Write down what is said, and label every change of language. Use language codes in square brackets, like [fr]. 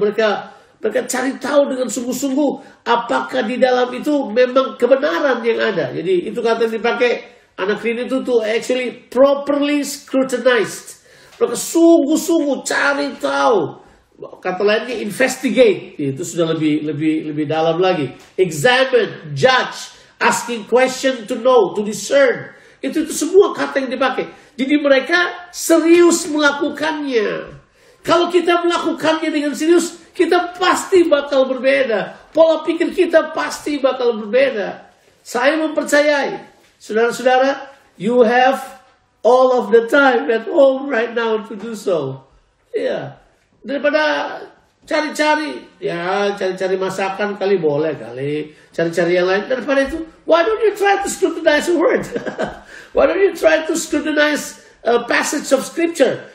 [id] Mereka cari tahu dengan sungguh-sungguh apakah di dalam itu memang kebenaran yang ada. Jadi itu kata yang dipakai anakrino itu [en] to actually properly scrutinized. [id] Mereka sungguh-sungguh cari tahu. Kata lainnya investigate. Itu sudah lebih dalam lagi. [en] Examine, judge, asking question to know, to discern. [id] Itu semua kata yang dipakai. Jadi mereka serius melakukannya. Kalau kita melakukannya dengan serius, kita pasti bakal berbeda. Pola pikir kita pasti bakal berbeda. Saya mempercayai, saudara-saudara, [en] you have all of the time at home right now to do so. [id] Ya, daripada cari-cari masakan kali boleh kali, cari-cari yang lain. Daripada itu, [en] why don't you try to scrutinize a word? Why don't you try to scrutinize a passage of scripture?